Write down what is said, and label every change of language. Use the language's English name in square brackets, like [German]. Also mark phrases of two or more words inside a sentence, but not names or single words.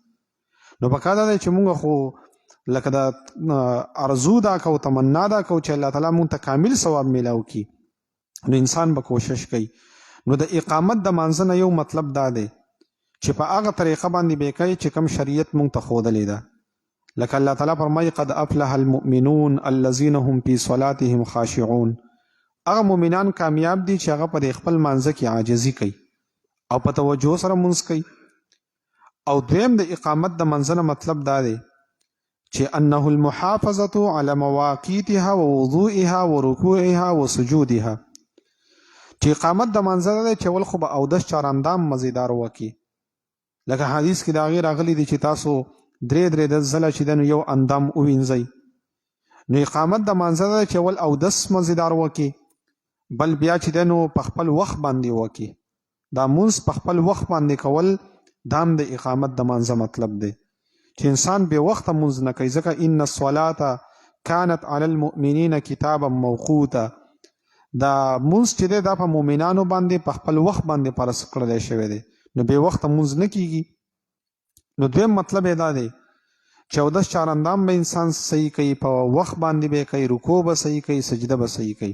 [Pashto] نو پکار دا دی چې مونږ خو لکه د ارزو دا کو، تمنا دا کو چې الله تعالی مونږ ته کامل ثواب میلاو کړي، نو انسان به کوشش کوي. نو د اقامت د مانځه نه یو مطلب دا دی چې په هغه طریقه باندې به کوي چې کوم شریعت مونږ ته ښودلې ده. لکه الله تعالی فرمایي [Arabic] قد افلح المؤمنون الذین هم فی صلاتهم خاشعون، [Pashto] هغه مؤمنان کامیاب دي چې هغه په خپل مانځه کې عاجزي کوي او په توجه سره مونځ کوي. او دویم د اقامت د مانځه نه مطلب دا دی چې [Arabic] انه المحافظه على مواقیتها ووضوئها ورکوعها وسجودها، [Pashto] چې اقامت د مانځه دی چې ول خو به اودس چاراندام مزیدار وکړي، لکه حدیث کې د هغې راغلی دی چې تاسو 3 ځله چې د یو اندام ووینځئ. نو اقامت د مانځه دی چې ول اودس مزیدار وکړي، بل بیا چې د په خپل وخت باندې وکړي. دا مونځ په خپل وخت باندې کول دا هم د اقامت د مانځه مطلب دی چې انسان بې وخته مونځ نه کوي، ځکه [Arabic] ان الصلاة كانت على المؤمنین کتابا موقوتا، [Pashto] دا مونږ چې دی دا په مؤمنانو باندې په خپل وخت باندې فرض کړلی شوی دی، نو بې وخته مونځ نه کیږي. نو دویم مطلب یې دا دی چې اودس چارندام به انسان صحیح کوي، په وخت باندې به کوي، رکوع به صحیح کوي، سجده به صحیح کوي.